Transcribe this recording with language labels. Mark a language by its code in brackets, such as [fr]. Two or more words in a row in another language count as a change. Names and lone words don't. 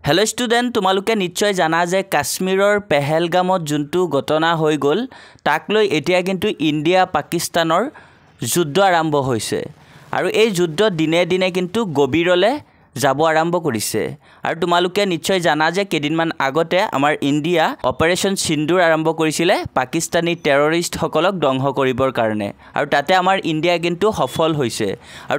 [en] hello student [as] তোমালোকে নিশ্চয় জানা যে কাশ্মীৰৰ পহেলগামত যিটো ঘটনা হৈ গল তাক লৈ এতিয়া কিন্তু ইন্ডিয়া পাকিস্তানৰ যুদ্ধ আৰম্ভ হৈছে আৰু এই যুদ্ধ দিনে দিনে কিন্তু গভীৰলে যাব আৰম্ভ কৰিছে আৰু তোমালোকে নিশ্চয় জানা যে কেদিনমান আগতে আমাৰ ইন্ডিয়া অপাৰেশন সিন্দুৰ আৰম্ভ কৰিছিলে পাকিস্তানী টেৰৰিষ্ট সকলক ধ্বংস কৰিবৰ কাৰণে আৰু তাতে আমাৰ ইন্ডিয়া কিন্তু সফল হৈছে আৰু